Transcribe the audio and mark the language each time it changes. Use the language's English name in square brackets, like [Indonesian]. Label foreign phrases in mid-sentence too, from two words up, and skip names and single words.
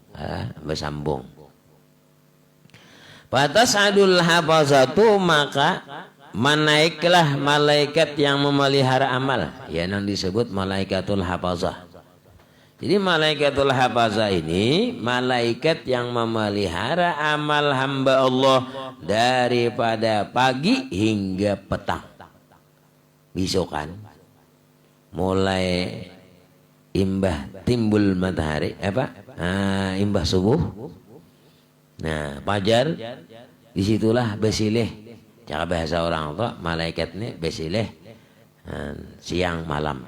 [Arabic] Fatas'adul hafazatu, [Indonesian] maka menaiklah malaikat yang memelihara amal, ya yang disebut [Arabic] malaikatul hafazah. [Indonesian] Jadi [Arabic] malaikatul hafazah [Indonesian] ini malaikat yang memelihara amal hamba Allah daripada pagi hingga petang. [Banjar] Besokan mulai imbah timbul matahari imbah subuh. Nah, fajar disitulah besilih. Cara bahasa orang tua malaikat ini besilih siang malam.